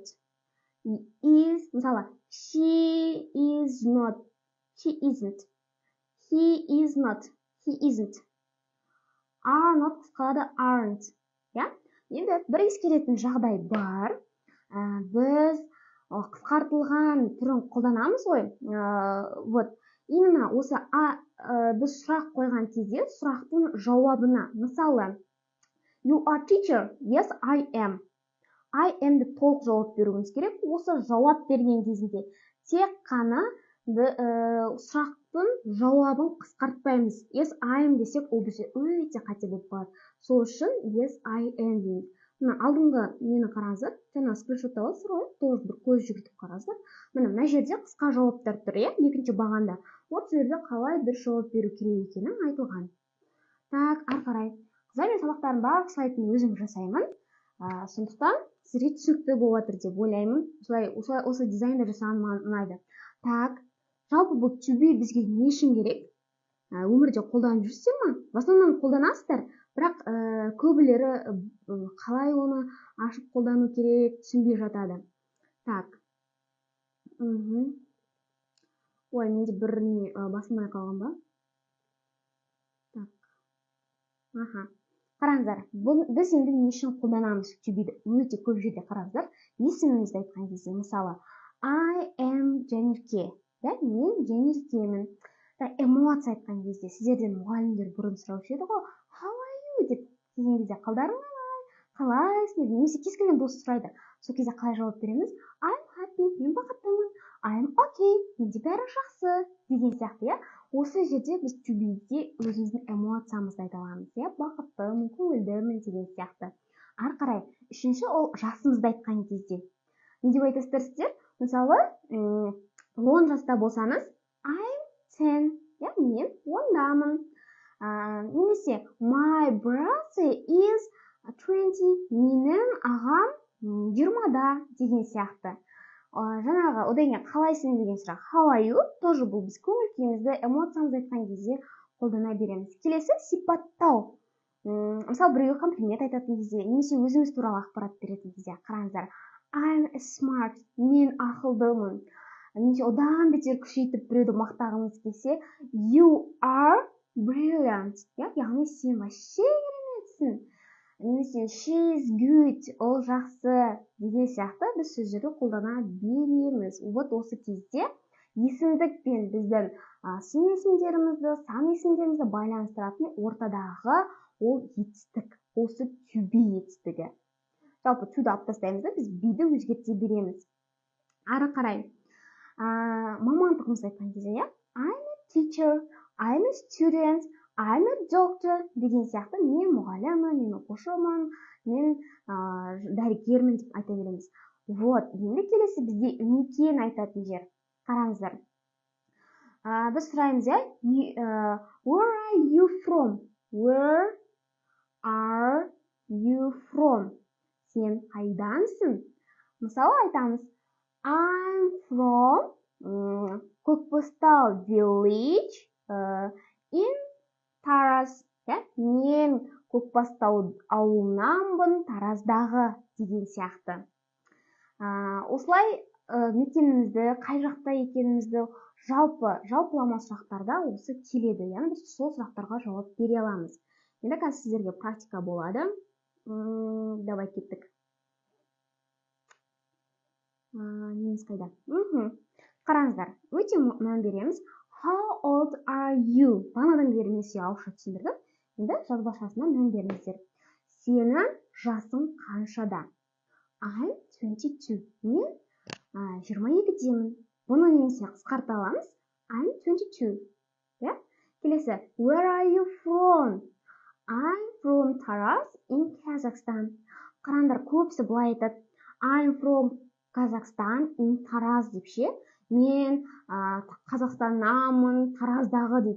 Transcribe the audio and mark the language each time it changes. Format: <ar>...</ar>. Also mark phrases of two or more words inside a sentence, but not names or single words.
<en>Is, мысалы, she is not. She isn't. He is not. He isn't. Are not қысқарады aren't.</en> <kk>Енді бір ескеретін жағдай бар. Біз қысқартылған түрін қолданамыз ғой. Вот. Именно осы біз сұрақ қойған кезде сұрақтың жауабына. Мысалы,</kk> <en>you are teacher. Yes, I am. I am</en> <kk>деп толық жауап беруіміз керек. Осы жауап берген кезінде тек қана сұрақтың жауабын қысқартпаймыз.</kk> <en>Yes, I am</en> <kk>десек, ол бізде өте қате болып қалады. Сол үшін</kk> <en>yes, I am</en> <kk>дейміз. Алдыңғы мені қараңыздар, жаңа скриншотта аласыздар ғой, тоже бір көз жүгіртіп қараңыздар. Мына жерде қысқа жауаптар тұр, екінші бағанда. Осы жерде қалай бір жауап беру керек екенін айтылған. Так, ары қарай. Қыздар, мен сабақтардың барлық слайдын өзім жасаймын. Сондықтан сізге түсінікті болып жатыр деп ойлаймын. Осы дизайнды жасаған маған ұнайды. Так, жалпы бұл</kk> <en>to be</en> <kk>бізге не үшін керек? Өмірде қолданып жүрсіздер ме?</kk> <ru>В основном</ru> <kk>қолданасыздар, бірақ көбілері қалай оны ашып қолдану керек түсінбей жатады. Так. Ой, менде бір не басылмай қалған ба? Так. Қараңыздар, біз енді не үшін қолданамыз</kk> <en>to be-</en> <kk>ді? Өте көп жерде қараңыздар. Есімімізді айтқан кезде, мысалы,</kk> <en>I am</en> <kk>Жәнерке. Мен Жәнеркемін. Эмоция айтқан кезде, сіздерден мұғалімдер бұрын сұраушы еді ғой,</kk> <en>how are you</en> <kk>деп деген кезде қалдарың қалай? қалайсың деп, немесе кез келген дос сұрайды. Сол кезде қалай жауап береміз?</kk> <en>I'm happy,</en> <kk>мен бақыттымын.</kk> <en>I'm okay,</en> <kk>менде бәрі жақсы деген сияқты, иә. Осы жерде біз</kk> <en>to be-</en> <kk>ге өзіміздің эмоциямызды айта аламыз, иә. Бақыттымын, көңілдімін деген сияқты. Ары қарай, үшінші ол жасымызды айтқан кезде. Не деп айтасыздар сіздер? Мысалы, 10 жаста болсаңыз,</kk> <en>I'm 10,</en> <kk>иә, мен 10-дамын.</kk> <en>Немесе my brother is 20,</en> <kk>менің ағам 20-да деген сияқты. Жаңағы одан кейін қалайсың деген сұрақ,</kk> <en>how are you?</en> <kk>Тоже бұл біз көңіл күйімізді, эмоциямызды айтқан кезде қолдана береміз. Келесі сипаттау. Мысалы біреуге комплимент айтатын кезде, немесе өзіміз туралы ақпарат беретін кезде, қараңыздар.</kk> <en>I'm smart,</en> <kk>мен ақылдымын. Немесе одан бетер күшейтіп біреуді мақтағымыз келсе,</kk> <en>you are brilliant.</en> <kk>Яғни сен вообще кереметсің.</kk> <en>Немесе she is good,</en> <kk>ол жақсы деген сияқты біз сөздерді қолдана береміз. Вот осы кезде есімдік пен біздің сын есімдерімізді, сан есімдерімізді байланыстыратын ортадағы ол етістік, осы</kk> <en>to be</en> <kk>етістігі. Жалпы to-ды алып тастаймыз да, біз be-ді өзгерте береміз. Ары қарай, мамандығымызды айтқан кезде,</kk> <en>I'm a teacher, I'm a student, I'm a doctor</en> <kk>деген сияқты мен мұғаліммін, мен оқушымын, мен дәрігермін деп айта береміз. Вот, енді келесі бізде некен айтатын жер. Қараңыздар. Біз сұраймыз,</kk> <en>where are you from? Where are you from?</en> <kk>Сен қайдансың? Мысалы айтамыз,</kk> <en>I'm from Көкбастау village in Тараз.</en> <kk>Мен Көкбастау ауылнанбын, Тараздағы деген сияқты. Осылай мекенімізді, қай жақта екенімізді жалпылама сұрақтарда осы келеді. Яғни біз сол сұрақтарға жауап бере аламыз. Енді қазір сіздерге практика болады. Давай кеттік. Неміз қайда? Қараңыздар, өте мән береміз.</kk> <en>How old are you?</en> <kk>Бағанадан бері мен сізге ауызша түсіндірдім. Енді жазбашасына мән беріңіздер. Сенің жасың қаншада?</kk> <en>I'm 22.</en> <kk>Мен 22-демін. Бұны немесе қысқарта аламыз.</kk> <en>I'm 22. Келесі, where are you from? I'm from Taraz in Kazakhstan.</en> <kk>Қараңдар, көбісі былай айтады.</kk> <en>I'm from Kazakhstan in Taraz деп ше.</en> <kk>Мен Қазақстаннамын, Тараздағы деп.</kk>